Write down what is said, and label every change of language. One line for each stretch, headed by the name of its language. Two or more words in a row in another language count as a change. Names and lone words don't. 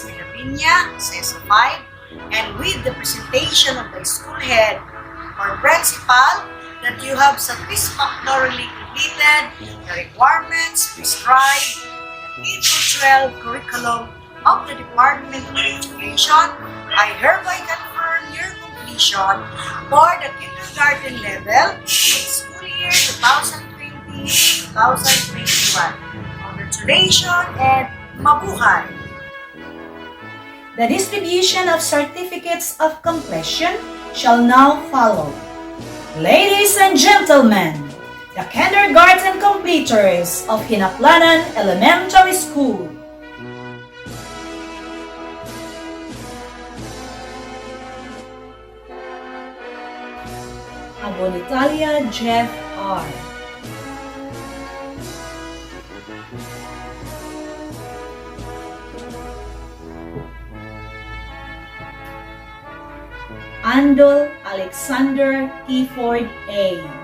English: De La Piña, CESO 5, and with the presentation of the school head or principal that you have satisfactorily completed the requirements prescribed in the K-12 curriculum of the Department of Education, I hereby confirm your completion for the kindergarten level in school year 2020-2021. Congratulations and mabuhay! The distribution of certificates of completion shall now follow. Ladies and gentlemen, the kindergarten completers of Hinaplanan Elementary School. Abonitalia Jeff R. Andol Alexander Clifford A.